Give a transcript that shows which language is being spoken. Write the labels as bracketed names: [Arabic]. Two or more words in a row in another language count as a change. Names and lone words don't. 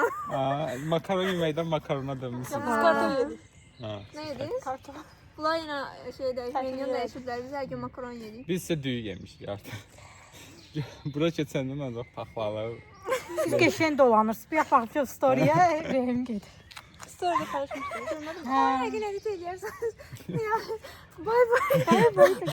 [Azerbaijani] Makaron yeməkdən makarona dönmüşsünüz. Kartof yedik. Ha. Nə yediniz? Kartof. Bunlar yenə menyu dəyişiblər. Biz hər gün makaron yedik. Biz isə düyü yemişik artıq. Bura keçəndən ancaq paxlalı. Siz qəşəng dolanırsınız. Bir baxın storyyə, rəhim gedir. [Turkish] story'de paylaşmıştım. Sonra dedim, Ha. aa, yine edit ediyorsunuz. Ya, bay bay.